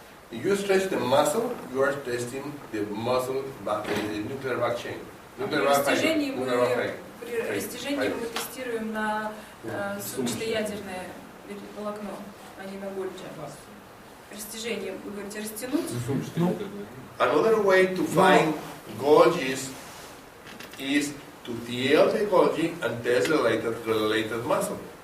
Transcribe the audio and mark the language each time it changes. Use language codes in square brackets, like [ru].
[en] If you stretch the muscle, you are testing the muscle back, the nuclear back chain. [ru] При растяжении мы тестируем на сумчатоядерное волокно, а не на Golgi. Растяжение, вы говорите, растянуть? [en] Another way to find Golgis is to TL the Golgi and test the related muscle.